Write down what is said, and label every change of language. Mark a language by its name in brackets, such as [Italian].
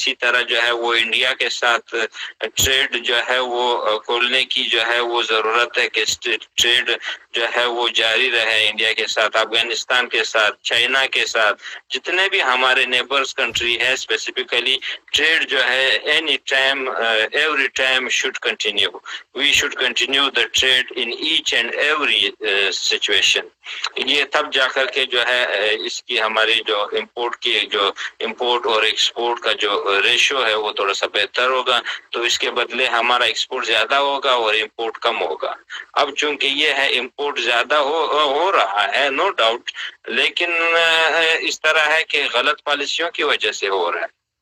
[Urdu] اسی طرح جو ہے وہ انڈیا کے ساتھ ٹریڈ جو ہے وہ کھولنے کی جو ہے وہ ضرورت ہے کہ ٹریڈ جو ہے وہ جاری رہے انڈیا کے ساتھ، افغانستان کے ساتھ، چائنا کے ساتھ، جتنے بھی ہمارے نیبرز کنٹری ہے. [English] Specifically trade جو ہے any time every time should continue. We should continue the trade in each and every situation. [Urdu] یہ تب جا کر کے جو ہے اس کی ہماری جو امپورٹ اور ایکسپورٹ کا جو ریشو ہے وہ تھوڑا سا بہتر ہوگا. تو اس کے بدلے ہمارا ایکسپورٹ زیادہ ہوگا اور امپورٹ کم ہوگا. اب چونکہ یہ ہے امپورٹ زیادہ ہو رہا ہے نو ڈاؤٹ، لیکن اس طرح ہے کہ غلط پالیسیوں کی وجہ سے ہو رہا ہے.